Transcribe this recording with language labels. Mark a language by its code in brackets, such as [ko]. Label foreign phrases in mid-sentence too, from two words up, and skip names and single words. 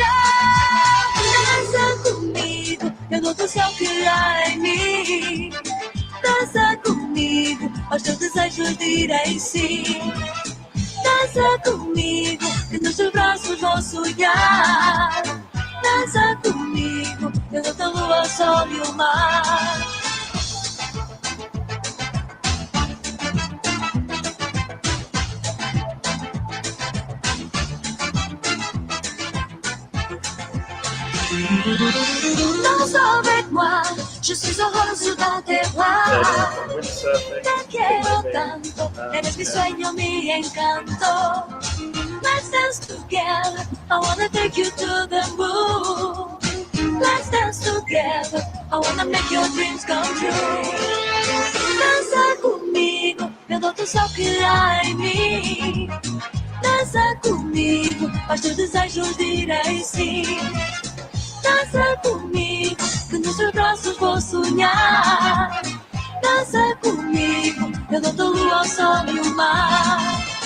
[pt] Dança comigo, eu dou o céu que há em mim. Dança comigo, aos teus desejos direi sim. Dança comigo, que nos teus braços vou sonhar. Dança comigo, eu dou a lua, o sol e o mar. [fr] Danse avec moi, je suis heureuse dans tes bras. [es] Te quiero tanto, eres mi sueño, mi encanto. [en] Let's dance together, I wanna take you to the moon. Let's dance together, I wanna make your dreams come true. [pt] Dança comigo, eu dou o céu que há em mim. Dança comigo, aos teus desejos direi sim. Dança comigo, que nos teus braços vou sonhar. Dança comigo, eu dou a lua, o sol e o mar.